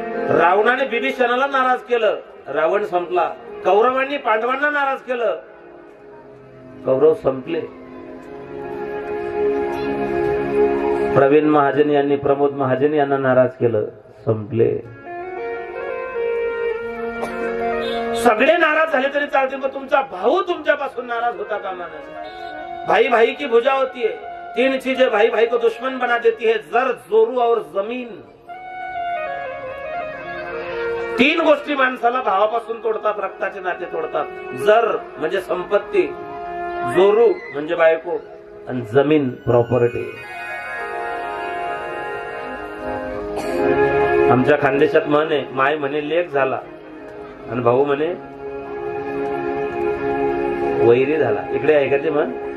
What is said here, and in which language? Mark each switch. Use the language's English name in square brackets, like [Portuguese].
[Marathi] रावणाने बिभीषणाला नाराज केलं, रावण संपला. कौरवांनी पांडवांना नाराज केलं, कौरव संपले. प्रवीण महाजन यांनी प्रमोद महाजन यांना नाराज केलं, संपले. सगळे नाराज झाले तरी चालते, पण तुमचा भाऊ तुमच्यापासून नाराज होता कामा नये. [Hindi] भाई भाई की भुजा होती है, तीन चीजें भाई भाई को दुश्मन बना देती है, जर, जोरू और जमीन. [Marathi] तीन गोष्टी माणसाला भावापासून तोडतात, रक्ताचे नाते तोडतात. जर म्हणजे संपत्ती, जोरू म्हणजे बायको, आणि जमीन प्रॉपर्टी. आमच्या खानदेशात म्हणे, माय म्हणे लेक झाला आणि भाऊ म्हणे वैरी झाला. इकडे आहे का ते म्हण?